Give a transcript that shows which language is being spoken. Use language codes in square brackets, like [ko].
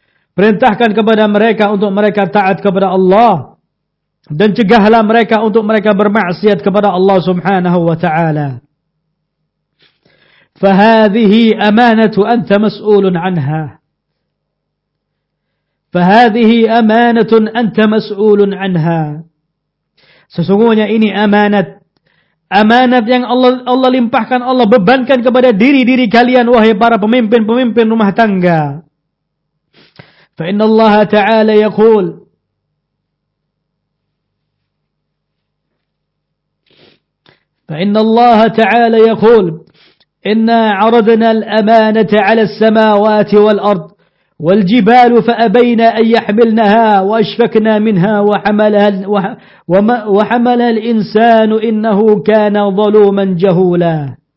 [id] Perintahkan kepada mereka untuk mereka taat kepada Allah dan cegahlah mereka untuk mereka bermaksiat kepada Allah Subhanahu wa taala. [ar] فهذه أمانة أنت مسؤول عنها فهذه أمانة أنت مسؤول عنها. [id] Sesungguhnya ini amanat yang Allah limpahkan, Allah bebankan kepada diri-diri kalian wahai para pemimpin-pemimpin rumah tangga. [ar] Fa inna Allah ta'ala yaqul inna 'aradna al-amanata 'ala as-samawati wal-ard والجبال فأبينا أن يحملنها وأشفقنا منها وحملها الإنسان إنه كان ظلوما جهولا.